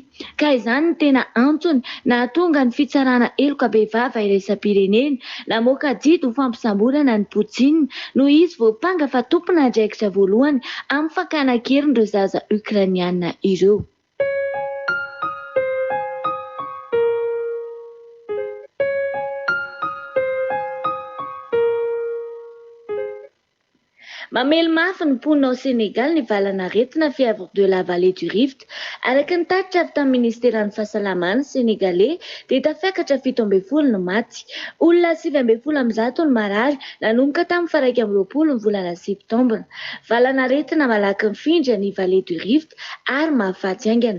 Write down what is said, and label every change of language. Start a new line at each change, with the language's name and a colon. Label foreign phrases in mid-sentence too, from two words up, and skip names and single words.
Malagasy: Ka izany ny tena antony nahatonga ny fitsarana eloka be vava iraisam-pirenena namoaka didy ho fampisamborana ny Poutine noho izy voapanga fa tompona andraikitra voalohany amin'ny fakana-kerin'ireo zaza Ukrainiana ireo. Mamelo mafy ny mponina ao Sénégal ny valanaretina fiavaka de la vallée du Rift. Araka ny tatitra avy tamin'ny ministeran'ny fahasalamana sénégalais dia tafiakatra 17 no maty. Olona 700 no marary nanomboka tamin'ny faha 20 ny volana septambra. Valanaretina malaky mifindra ny vallée du Rift ary mahafaty aingana.